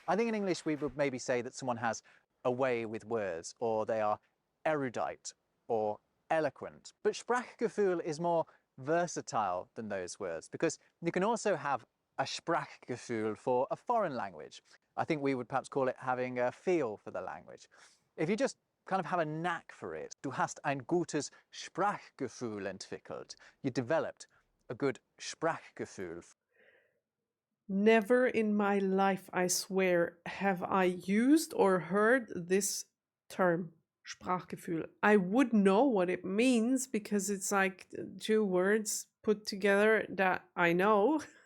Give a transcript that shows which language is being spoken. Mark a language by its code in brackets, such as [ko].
[en] I think in English we would maybe say that someone has a way with words, or they are erudite or eloquent. But Sprachgefühl is more versatile than those words, because you can also have a Sprachgefühl for a foreign language. I think we would perhaps call it having a feel for the language. If you just kind of have a knack for it, [de] du hast ein gutes Sprachgefühl entwickelt. [en] You developed a good Sprachgefühl. Never in my life, I swear, have I used or heard this term, Sprachgefühl. I would know what it means because it's like 2 words put together that I know.